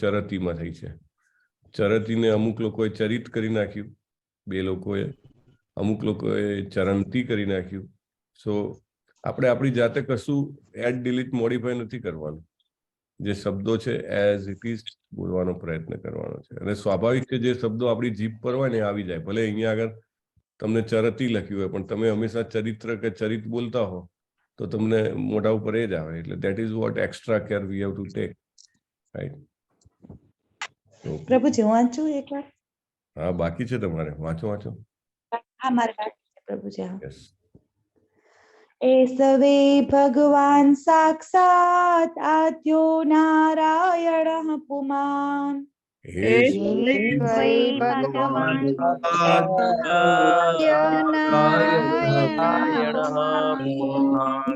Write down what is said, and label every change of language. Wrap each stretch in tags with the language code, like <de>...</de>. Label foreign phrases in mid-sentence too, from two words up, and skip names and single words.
<gu>ચરતીમાં થઈ છે ચરતીને અમુક લોકોએ ચરિત કરી નાખ્યું બે લોકોએ અમુક લોકોએ ચરંતી કરી નાખ્યું સો આપણે આપણી જાતે કશું</gu> <en>add delete modify</en> <gu>નથી કરવાનું જે શબ્દો છે</gu> <en>as it is</en> <gu>બોલવાનો પ્રયત્ન કરવાનો છે અને સ્વાભાવિક કે જે શબ્દો આપણી જીભ પર હોય ને આવી જાય ભલે અહીંયા આગળ તમને ચરતી લખ્યું હોય પણ તમે હંમેશા ચરિત્ર કે ચરિત બોલતા હો તો તમને મોઢા ઉપર એ જ આવે એટલે</gu> <en>that is what extra care we have to take right</en> <gu>પ્રભુજી હું વાંચું એકવાર હા બાકી છે તમારે વાંચો હા મારે બાકી છે પ્રભુજી હા યસ</gu> <sa>एष वै भगवान् साक्षात् आद्यो नारायणः पुमान् एष वै भगवान् आद्यो नारायणः पुमान्</sa>